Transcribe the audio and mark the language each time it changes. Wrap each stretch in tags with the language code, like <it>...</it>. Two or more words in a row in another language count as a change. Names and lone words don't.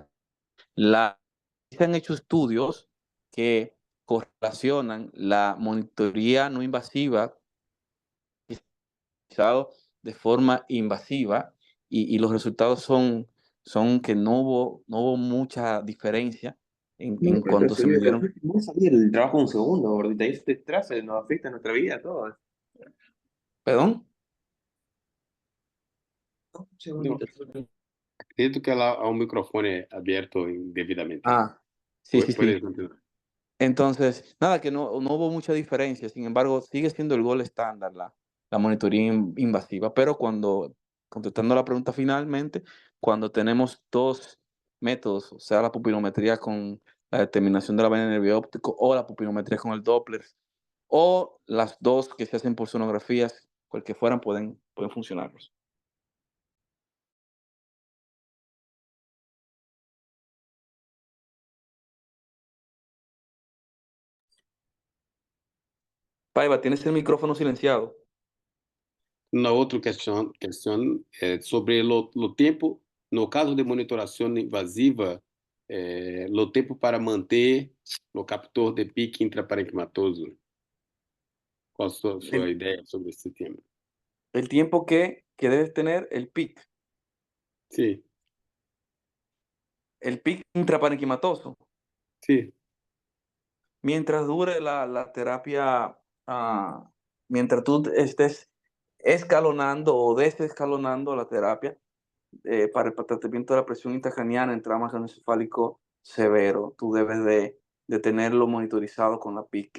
<es>Se han hecho estudios que correlacionan la monitoría no invasiva de forma invasiva y los resultados son que no hubo mucha diferencia en cuanto se midieron. No salir el trabajo un segundo, gordita. Y este estrés nos afecta a nuestra vida, todo. ¿Perdón? Un segundito.</es> <pt>Acredito que ela há microfone aberto indevidamente.</pt> <es>Sí. Puedes continuar. Entonces, nada, que no hubo mucha diferencia. Sin embargo, sigue siendo el gol estándar la monitoría invasiva. Pero contestando la pregunta finalmente, cuando tenemos 2 métodos, o sea, la pupilometría con la determinación de la vaina de nervio óptico o la pupilometría con el Doppler, o las 2 que se hacen por sonografías, cualquier fueran, pueden funcionar. Paiva, tienes el micrófono silenciado.</es> <pt>Uma outra questão é sobre o tempo, no caso de monitoração invasiva, o tempo para manter o captor de pique intraparenquimatoso. Qual a sua ideia sobre esse tema?</pt> <es>El tiempo que debes tener el PIC.</es> <pt>Sim.</pt> <es>El PIC intraparenquimatoso.</es> <pt>Sim.</pt> <es>Mientras dure la terapia, mientras tú estés escalonando o desescalonando la terapia, para el tratamiento de la presión intracraniana en trauma craneoencefálico severo, tú debes de tenerlo monitorizado con la PIC.</es>